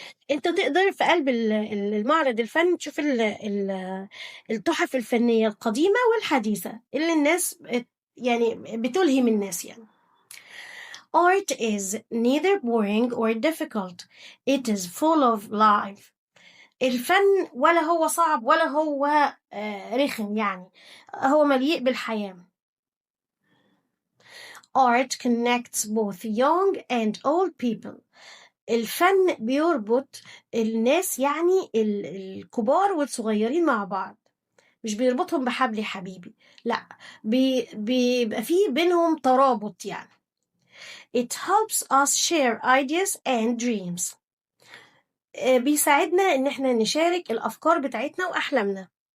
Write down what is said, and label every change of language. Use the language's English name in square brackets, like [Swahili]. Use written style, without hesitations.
[Arabic] انت تقدر في قلب المعرض الفني تشوف التحف الفنية القديمة والحديثة اللي الناس يعني بتلهم الناس يعني. [English] Art is neither boring or difficult. It is full of life. [Arabic] الفن ولا هو صعب ولا هو رخم، يعني هو مليء بالحياة. [English] Art connects both young and old people. [Arabic] الفن بيربط الناس، يعني الكبار والصغيرين مع بعض. مش بيربطهم بحبل يا حبيبي، لأ، بيبقى فيه بينهم ترابط يعني. [English] It helps us share ideas and dreams. [Arabic] بيساعدنا إن إحنا نشارك الأفكار بتاعتنا وأحلامنا.